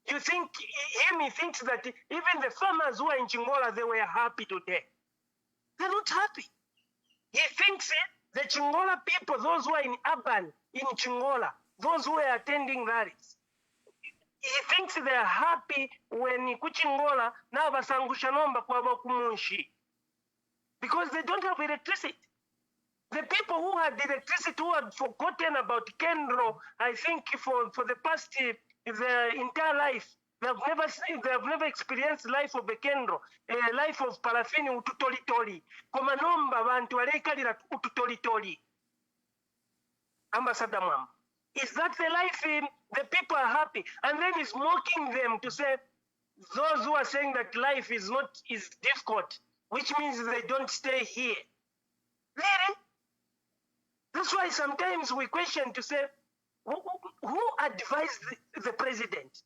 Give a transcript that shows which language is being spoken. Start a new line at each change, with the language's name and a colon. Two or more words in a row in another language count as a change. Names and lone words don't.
English: You think he thinks that even the farmers who are in Chingola, they were happy today. They're not happy. He thinks the Chingola people, those who are in urban, in Chingola, those who are attending rallies, he thinks they're happy when Kuchingola now
Bemba: basangusha nomba kwa bakumunshi.
English: Because they don't have electricity. The people who had electricity, who had forgotten about Kendro, I think for the past their entire life, they have never experienced life of a Kendro, a life of parafini ututolitori.
Bemba: Koma nomba bantu walekalira ututolitori.
English: Ambassador Mwamba. Is that the life the people are happy? And then he's mocking them to say, those who are saying that life is difficult, which means they don't stay here. Really? That's why sometimes we question to say, who advised the president?